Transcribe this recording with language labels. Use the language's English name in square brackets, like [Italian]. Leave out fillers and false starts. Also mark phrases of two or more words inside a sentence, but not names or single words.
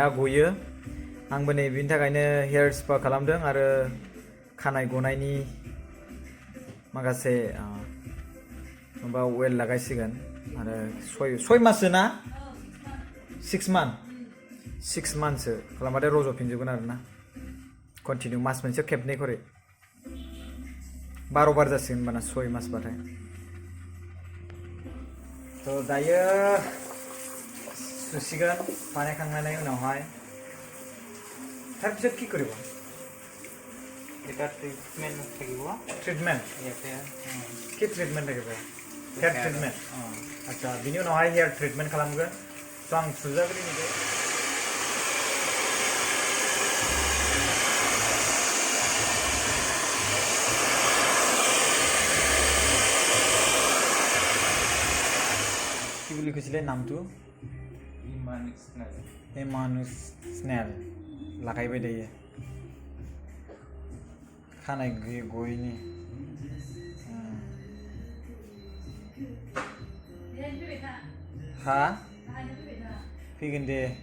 [Bodo] गयो आंबो नै बिनि थाखायनो [English] hair spa [Bodo] खालामदों आरो खानाय गनायनि माखासे माबा अइल लागायसिगोन आरो 6 माससो ना 6 मान्थसो खालामबाथाय रज'फिनजोबगोन आरोना कन्टिनिउ मास मोनसे खेबनै खरै 12 बार जासिगोन होनबाना 6 मासबाथाय थ' दायो सुसिगोन बानायखांनानै उनावहाय [Assamese] তাৰপিছত কি কৰিব এটা ট্ৰিটমেণ্ট থাকিব ট্ৰিটমেণ্ট ইয়াতে কি ট্ৰিটমেণ্ট থাকিব হেয়াৰ ট্ৰিটমেণ্ট আচ্ছা [Bodo] बिनि उनावहाय [English] hair treatment [Bodo] खालामगोन स' आं सुजाग्रोनिसै [Assamese] কি বুলি কৈছিলে নামটো ইমানুস স্নেল [Bodo] लागायबाय दायो खानाय गयैनि हा फैगोन दे